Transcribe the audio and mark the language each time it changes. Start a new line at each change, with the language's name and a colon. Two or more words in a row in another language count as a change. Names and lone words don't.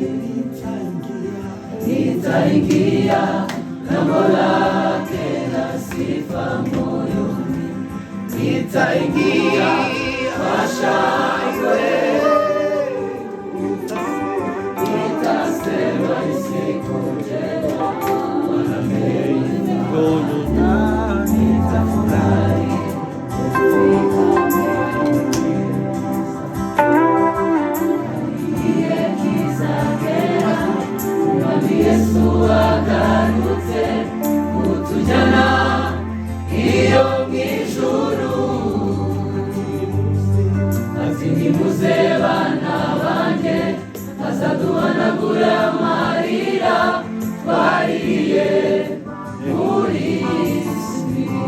Swahili: nitaingia lango lake na sifa moyoni, nitaingia kwa shangwe, nitasema ni siku njema Bwana ameifanya, nitafurahi kufika mbinguni.
Kinyarwanda: Yesu agarutse kutujyana iyo mw'ijuru, ati nimuze bana banjye azaduhanagura amarira twariye muri isi,